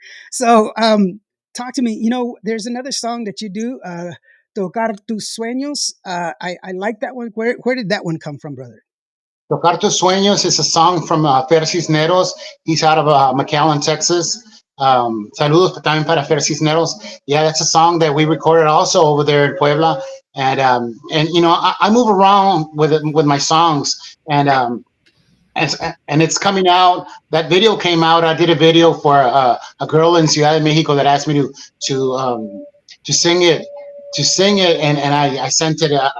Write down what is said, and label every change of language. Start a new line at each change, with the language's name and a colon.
English: So talk to me. There's another song that you do, Tocar tus sueños. I like that one. Where did that one come from, brother? Tocar tus sueños is a song from Fer Cisneros. He's out of McAllen, Texas.
Spanish: Saludos también para Fer Cisneros.
English: Yeah, that's a song that we recorded also over there in Puebla. And I move around with my songs, and it's coming out. That video came out. I did a video for a girl in Ciudad de Mexico that asked me to sing it, and I sent it.